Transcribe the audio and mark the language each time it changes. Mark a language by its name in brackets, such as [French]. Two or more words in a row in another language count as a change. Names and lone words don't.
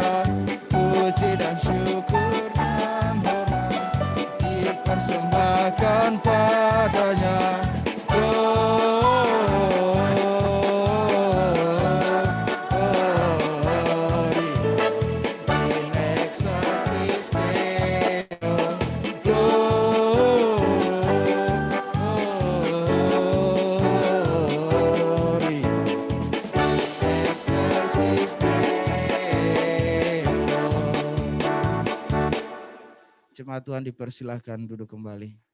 [Indonesian] Puji dan syukur dan hormat dipersembahkan padanya. [Latin] In excelsis Deo. Gloria excelsis Deo. [Indonesian] Jemaat Tuhan dipersilahkan duduk kembali.